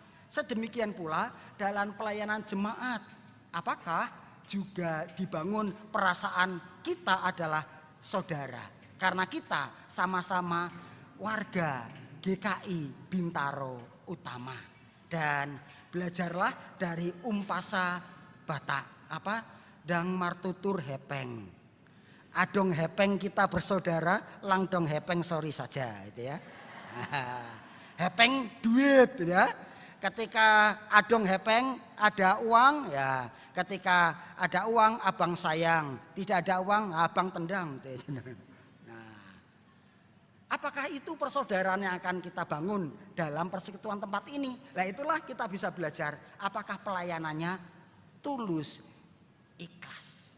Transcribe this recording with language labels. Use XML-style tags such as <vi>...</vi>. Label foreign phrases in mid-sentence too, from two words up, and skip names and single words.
<id>Sedemikian pula dalam pelayanan jemaat. Apakah juga dibangun perasaan kita adalah saudara? Karena kita sama-sama warga GKI Bintaro Utama. Dan belajarlah dari umpasa Batak apa</id> <bbc>dang martutur hepeng. Adong hepeng</bbc> <id>kita bersaudara,</id> <bbc>langdong hepeng</bbc> <id>sorry saja itu ya. Hepeng duit ya. Ketika</id> <bbc>adong hepeng</bbc> <id>ada uang ya, ketika ada uang abang sayang, tidak ada uang abang tendang. Apakah itu persaudaraan yang akan kita bangun dalam persekutuan tempat ini? Nah itulah kita bisa belajar apakah pelayanannya tulus, ikhlas.</id>